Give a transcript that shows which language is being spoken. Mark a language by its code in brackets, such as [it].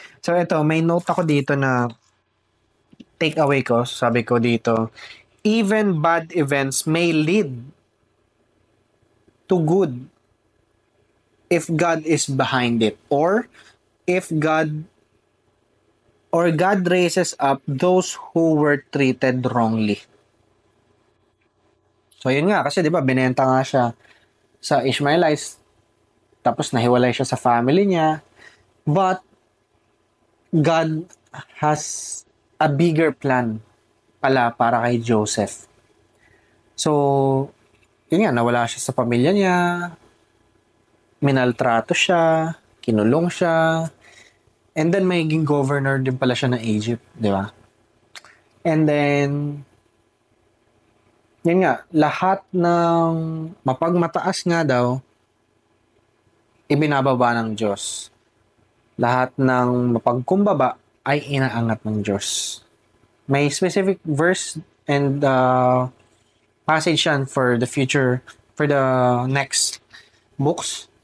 [tl] So ito, may note ako dito na take away ko, sabi ko dito, [en] even bad events may lead to good if God is behind it, or God raises up those who were treated wrongly. [tl] So yun nga, kasi 'di ba binenta nga siya sa Ishmaelites, tapos nahiwalay siya sa family niya, [en] but God has a bigger plan [tl] pala para kay Joseph. So, yun nga, nawala siya sa pamilya niya, minaltrato siya, kinulong siya, and then maging governor din pala siya ng Egypt, di ba? And then, yun nga, lahat ng mapagmataas nga daw, ibinababa ng Diyos. Lahat ng mapagkumbaba ay inaangat ng Diyos. [en] May specific verse and passage yan for the future, for the next books.